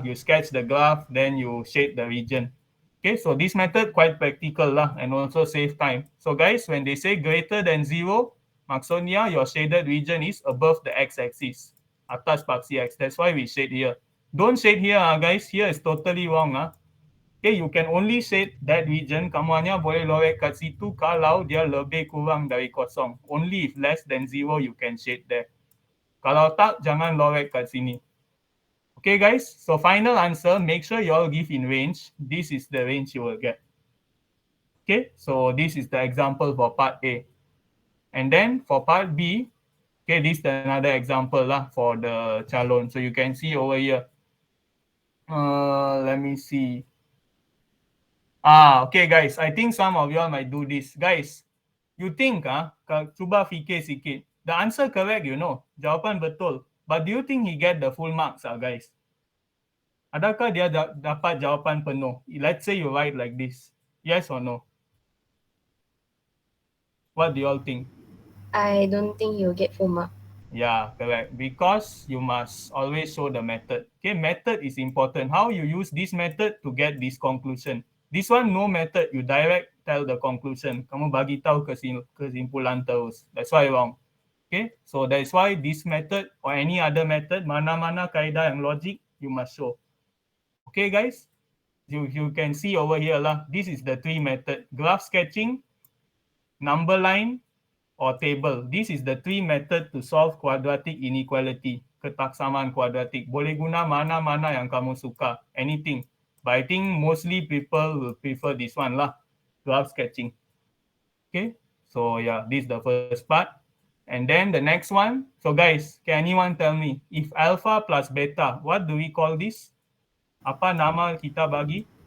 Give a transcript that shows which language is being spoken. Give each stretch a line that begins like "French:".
English: You sketch the graph, then you shape the region. Okay, so this method quite practical lah and also save time. So guys, when they say greater than 0, maksudnya your shaded region is above the x-axis.
Malay: Atas paksi x.
English: That's why we shade here. Don't shade here guys. Here is totally wrong. Okay, you can only shade that region.
Malay: Kamu hanya boleh lorek kat situ kalau dia lebih kurang dari kosong.
English: Only if less than 0, you can shade there.
Malay: Kalau tak, jangan lorek kat sini.
English: Okay, guys. So final answer, make sure you all give in range. This is the range you will get. Okay, so this is the example for part A. And then for part B, okay, this is another example lah for the calon. So you can see over here. Let me see. Okay guys, I think some of y'all might do this. Guys, you think
Malay: cuba fikir sikit.
English: The answer correct,
Malay: jawapan betul.
English: But do you think he get the full marks guys?
Malay: Adakah dia dapat jawapan penuh?
English: Let's say you write like this. Yes or no? What do you all think? I don't think you'll get full mark. Yeah, correct. Because you must always show the method. Okay, method is important. How you use this method to get this conclusion. This one no method, you direct tell the conclusion.
Malay: Kamu bagi tahu kesimpulan terus.
English: That's why wrong. Okay, so that's why this method or any other method,
Malay: mana-mana kaedah yang logik,
English: you must show. Okay, guys? You can see over here lah. This is the three method: graph sketching, number line, or table. This is the three method to solve quadratic inequality,
Malay: ketaksamaan kuadratik. Boleh guna mana-mana yang kamu suka, anything.
English: But I think mostly people will prefer this one lah, graph sketching. Okay, so yeah, this is the first part. And then the next one. So guys, can anyone tell me if alpha plus beta, what do we call this?
Malay: Apa nama kita bagi?